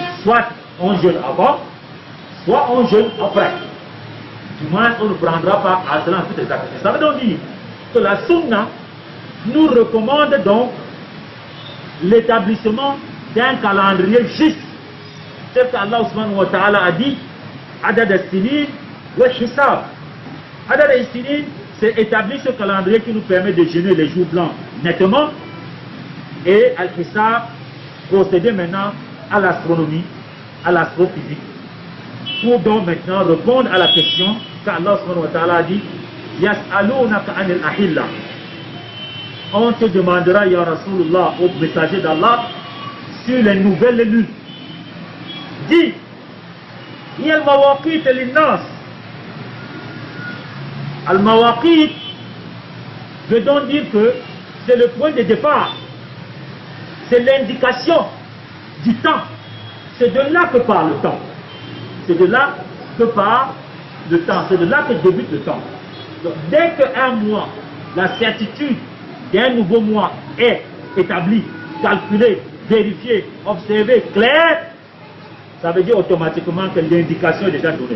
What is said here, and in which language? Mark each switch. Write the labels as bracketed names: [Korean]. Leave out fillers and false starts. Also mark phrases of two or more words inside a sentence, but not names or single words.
[French] Soit on jeûne avant, soit on jeûne après. Du moins, on ne prendra pas à cela en toutes les activités. Ça veut donc dire que la sunna nous recommande donc l'établissement d'un calendrier juste. C'est ce qu' [Arabic] الله سبحانه وتعالى [French] a dit, [Arabic] عدد السنين وحساب. عدد السنين, [French] c'est établir ce calendrier qui nous permet de jeûner les jours blancs nettement. Et Al-Hisab, procéder maintenant à l'astronomie, à l'astrophysique. Pour donc maintenant répondre à la question qu' [Arabic] الله سبحانه وتعالى [French] a dit, [Arabic] يسألونك عن الأهلة. [French] On te demandera, [Arabic] يا رسول الله, [French] au messager d'Allah, sur les nouvelles lunes. Dis, il y a [Arabic] المواقيت للناس. [French] Al-mawaqit veut donc dire que c'est le point de départ. C'est l'indication du temps. C'est de là que part le temps. C'est de là que part le temps. C'est de là que débute le temps. Donc, dès qu'un mois, la certitude d'un nouveau mois est établie, calculée, vérifiée, observée, claire, ça veut dire automatiquement que l'indication est déjà donnée.